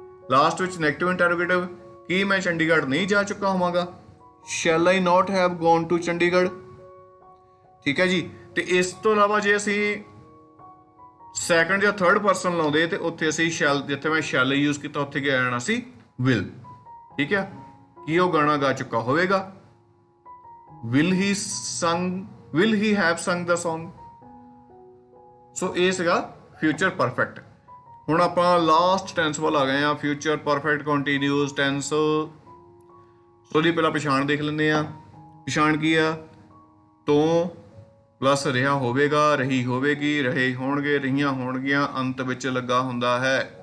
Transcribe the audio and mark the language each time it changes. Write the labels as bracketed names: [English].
[Punjabi] Last ਵਿੱਚ negative interrogative, ਕੀ ਮੈਂ ਚੰਡੀਗੜ੍ਹ ਨਹੀਂ ਜਾ ਚੁੱਕਾ ਹੋਵਾਂਗਾ, [English] Shall I not have gone to Chandigarh. [Punjabi] ਠੀਕ ਹੈ ਜੀ। ਤੇ ਇਸ ਤੋਂ ਇਲਾਵਾ ਜੇ ਅਸੀਂ ਸੈਕੰਡ ਜਾਂ ਥਰਡ ਪਰਸਨ ਲਾਉਂਦੇ ਤੇ ਉੱਥੇ ਅਸੀਂ ਸ਼ੈਲ, ਜਿੱਥੇ ਮੈਂ ਸ਼ੈਲ ਯੂਜ਼ ਕੀਤਾ ਉੱਥੇ ਕੀ ਆ ਜਾਣਾ ਸੀ, ਵਿਲ। ਠੀਕ ਹੈ। ਕੀ ਉਹ ਗਾਣਾ ਗਾ ਚੁੱਕਾ ਹੋਵੇਗਾ, [English] will he have sung the song। [Punjabi] ਸੋ ਇਹ ਸੀਗਾ ਫਿਊਚਰ ਪਰਫੈਕਟ। ਹੁਣ ਆਪਾਂ ਲਾਸਟ ਟੈਂਸ ਵੱਲ ਆ ਗਏ ਆ, ਫਿਊਚਰ ਪਰਫੈਕਟ ਕੰਟੀਨਿਊਸ ਟੈਂਸ। ਸੋ ਦੀ ਪਹਿਲਾਂ ਪਛਾਣ ਦੇਖ ਲੈਂਦੇ ਆ। ਪਛਾਣ ਕੀ ਆ? ਤੋਂ ਪਲੱਸ ਰਿਹਾ ਹੋਵੇਗਾ, ਰਹੀ ਹੋਵੇਗੀ, ਰਹੇ ਹੋਣਗੇ, ਰਹੀਆਂ ਹੋਣਗੀਆਂ, ਅੰਤ ਵਿੱਚ ਲੱਗਾ ਹੁੰਦਾ ਹੈ।